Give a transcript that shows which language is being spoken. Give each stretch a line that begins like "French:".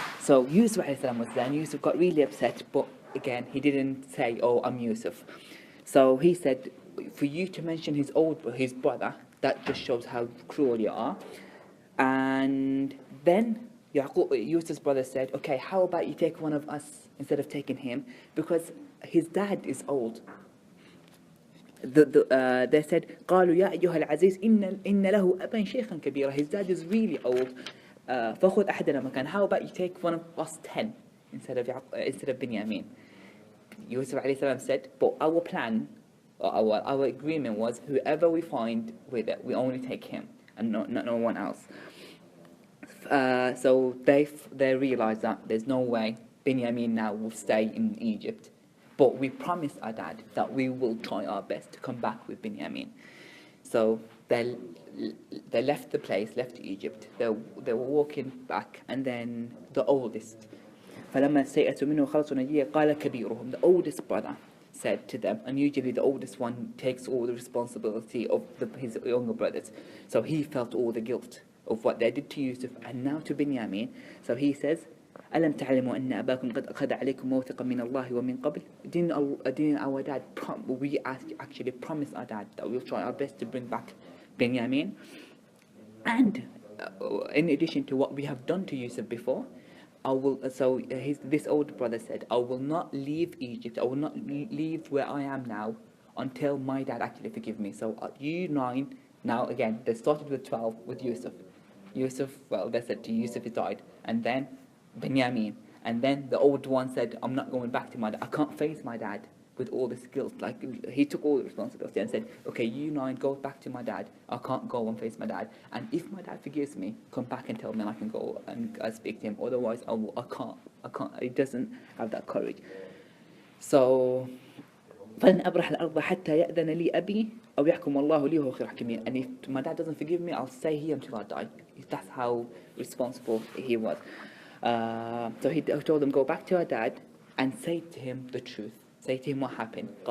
English: So Yusuf was there, and Yusuf got really upset, but again, he didn't say, "Oh, I'm Yusuf." So he said, for you to mention his brother, that just shows how cruel you are. And then Yusuf's brother said, "Okay, how about you take one of us instead of taking him? Because his dad is old." They said,
Arabic: قالوا يا أيها العزيز إن له أبا شيخا كبيرا.
English: His dad is really old.
Arabic: فخذ أحدنا مكان.
English: How about you take one of us 10 instead of Binyamin? Yusuf alayhi salam said, but our plan, or our agreement was, whoever we find with it, we only take him and no one else. So they realized that there's no way Binyamin now will stay in Egypt. But we promised our dad that we will try our best to come back with Binyamin. So they left the place, left Egypt. They were walking back, and then the oldest,
Arabic: فلما استيأسوا منه خلصوا نجية قال كبيرهم,
English: the oldest brother, said to them, and usually the oldest one takes all the responsibility of his younger brothers. So he felt all the guilt of what they did to Yusuf and now to Binyamin. So he says,
Arabic: ألم تعلموا أن أباكم قد أخذ عليكم موثقا من الله ومن قبل?
English: Didn't our dad we actually promised our dad that we'll try our best to bring back Binyamin? And in addition to what we have done to Yusuf before, I will. So this older brother said, I will not leave Egypt. I will not leave where I am now until my dad actually forgive me. So you 9 now again. They started with 12 with Yusuf. Yusuf, well, they said to Yusuf he died, and then Binyamin, and then the old one said, I'm not going back to my dad. I can't face my dad with all this guilt. Like, he took all the responsibility and said, okay, you 9 go back to my dad. I can't go and face my dad. And if my dad forgives me, come back and tell me, and I can go and speak to him. Otherwise, I can't. He doesn't have that courage.
Arabic: So, فلن أبرح الأرض حتى يأذن لي أبي أو يحكم الله لي وهو خير الحاكمين.
English: And if my dad doesn't forgive me, I'll stay here until I die. That's how responsible he was. So he told them, go back to our dad and say to him the truth. Say to him what happened.